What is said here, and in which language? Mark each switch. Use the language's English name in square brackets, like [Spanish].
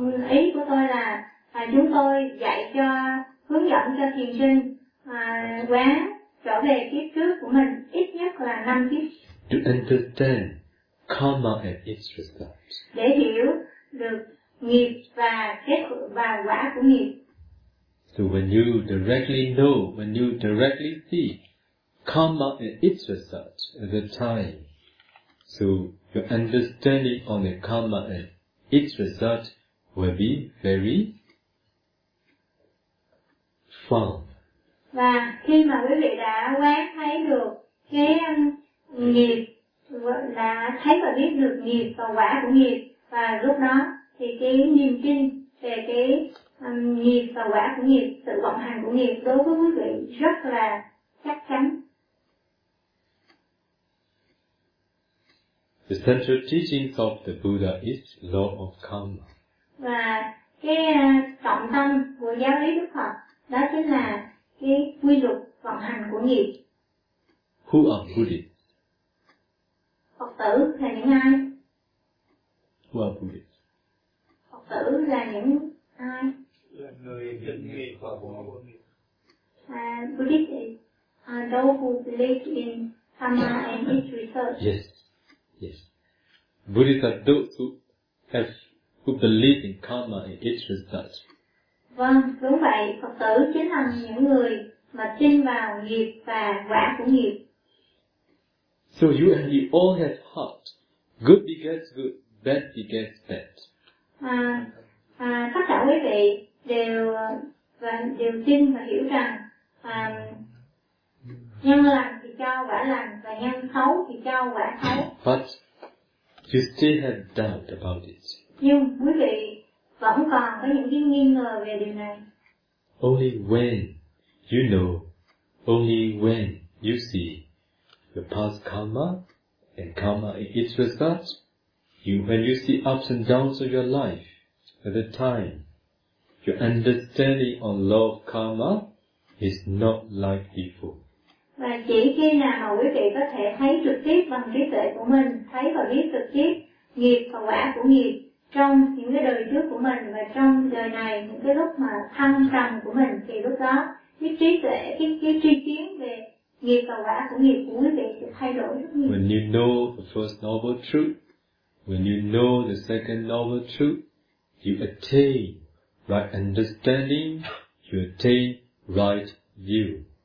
[Vietnamese] Ý của tôi là chúng tôi dạy cho, hướng dẫn cho thiền sinh quán trở về kiếp trước của mình ít nhất là 5 kiếp. [English] To understand karma and its results. [Vietnamese] Để hiểu được nghiệp và kết và quả của nghiệp. [English] So when you directly know, when you directly see karma and its results at the time, so your understanding on the karma and its result will be very firm. [Vietnamese] Và khi mà quý vị đã quán thấy được cái nghiệp, đã thấy và biết được nghiệp và quả của nghiệp, và lúc đó thì cái niềm tin về cái nghiệp và quả của nghiệp, sự vận hành của nghiệp đối với quý vị rất là chắc chắn. [English] The central teachings of the Buddha is law of karma. [Vietnamese] Và cái trọng tâm của giáo lý Đức Phật đó chính là cái quy luật vận hành của nghiệp. [English] Who are Buddhists? [Vietnamese] Phật tử là những ai? [English] Who are Buddhists? [Vietnamese] Phật tử là những ai? Là người định nghiệp và vô nghiệp. [English] Buddhists is those who believe in karma and its results. Yes. Yes. Buddhists are those who believe in karma and its results. [Vietnamese] Vâng, đúng vậy. Phật tử chính là những người mà tin vào nghiệp và quả của nghiệp. [English] So you and you all have heart. Good begets good, bad begets bad. [Vietnamese] Tất cả quý vị đều tin và hiểu rằng nhân lành thì cho quả lành và nhân xấu thì cho quả xấu. [English] But you still have doubt about it. [Vietnamese] Nhưng quý vị vẫn còn có những cái nghi ngờ về điều này. [English] Only when you know, only when you see the past karma and karma in its result, you when you see ups and downs of your life at the time, your understanding on law of karma is not like before. [Vietnamese] Và chỉ khi nào mà quý vị có thể thấy trực tiếp bằng trí tuệ của mình, thấy và biết trực tiếp nghiệp và quả của nghiệp trong những cái đời trước của mình và trong đời này, những cái lúc mà thăng trầm của mình, thì lúc đó cái trí tuệ, cái tri kiến về nghiệp và quả của nghiệp của quý vị sẽ thay đổi rất nhiều. [English] When you know the first noble truth, when you know the second noble truth, you attain right understanding, you attain right view.